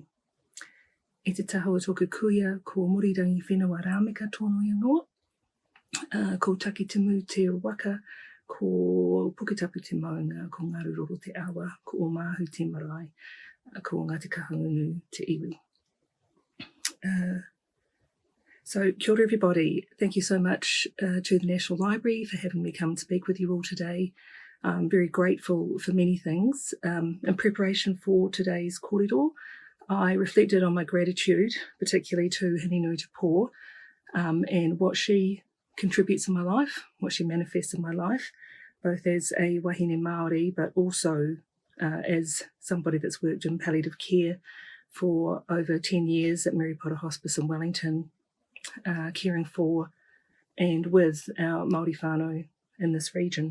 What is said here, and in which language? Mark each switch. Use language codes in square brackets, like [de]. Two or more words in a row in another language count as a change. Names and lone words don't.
[mi] I te taho o tōku kuia ko Murirangi Whenua Rāmeka tonu ingoa, ko Takitimu te waka, ko Puketapu te maunga, ko Ngaruroro te awa, ko Omahu te marae, ko Ngāti Kahungunu te iwi. [en] So, [mi] kia ora [en] everybody. Thank you so much to the National Library for having me come and speak with you all today. I'm very grateful for many things. In preparation for today's kōrero, I reflected on my gratitude, particularly to Hinenui Te Pō, and what she contributes in my life, what she manifests in my life, both as a [mi] wahine Māori, [en] but also as somebody that's worked in palliative care for over 10 years at Mary Potter Hospice in Wellington, caring for and with our Māori whānau in this region.